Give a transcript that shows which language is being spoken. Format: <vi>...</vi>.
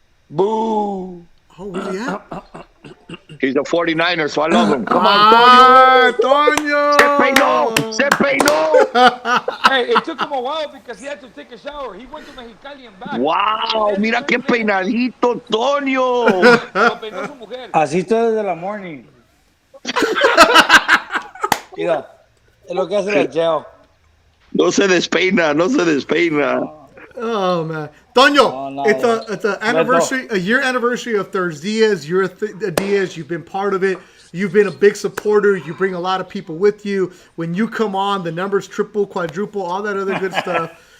<en>Boo. Oh, where's he at? He's a 49er, so I love him. Come on, Tonyo!</en> <es>Se peinó!</es> <en>Hey, it took him a while because he had to take a shower. He went to Mexicali and back.</en> <es>Wow, mira qué peinadito, Toño. Lo peinó su mujer. Así estoy desde la morning. Mira, es lo que hace la gel. No se despeina.</es> <en>Oh man, Tonyo, it's a anniversary, a year anniversary of ThursDIAZ. You're a Diaz. You've been part of it. You've been a big supporter. You bring a lot of people with you. When you come on, the numbers triple, quadruple, all that other good stuff.</en>